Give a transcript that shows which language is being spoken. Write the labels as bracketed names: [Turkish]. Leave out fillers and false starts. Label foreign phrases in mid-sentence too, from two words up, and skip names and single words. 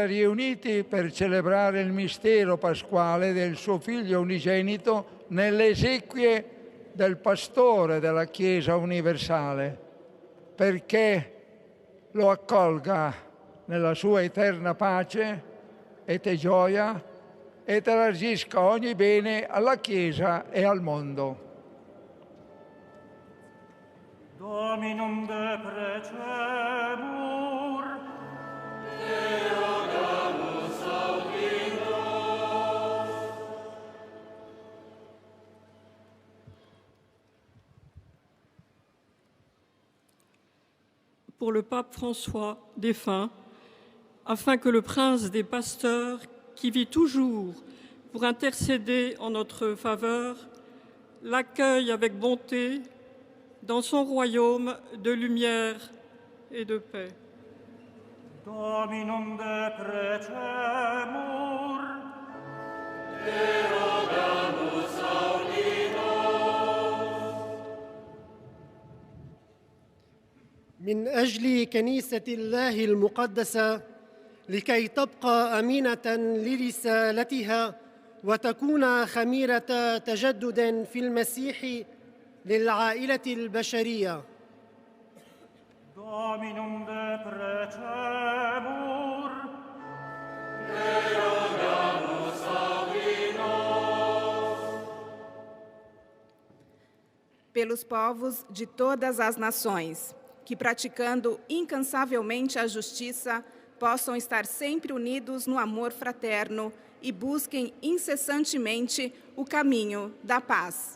[Italian] riuniti per celebrare il mistero pasquale del suo Figlio unigenito nelle esequie del pastore della Chiesa universale, perché lo accolga nella sua eterna pace e gioia e trasmisca ogni bene alla Chiesa e al mondo. [Latin] Dominum de precemur, te rogamus audi nos. [French] Pour le pape François, défunt, afin que le prince des pasteurs, qui vit toujours pour intercéder en notre faveur, l'accueille avec bonté dans son royaume de lumière et de paix. [Latin] Dominum de precemur, te rogamus audi nos. [Arabic] من أجل كنيسة الله المقدسة لكي تبقى أمينة لرسالتها وتكون خميرة تجدد في المسيح للعائلة البشرية. [Latin] Dominum de precemur, [Portuguese] pelos povos de todas as nações, que praticando incansavelmente a justiça, possam estar sempre unidos no amor fraterno e busquem incessantemente o caminho da paz.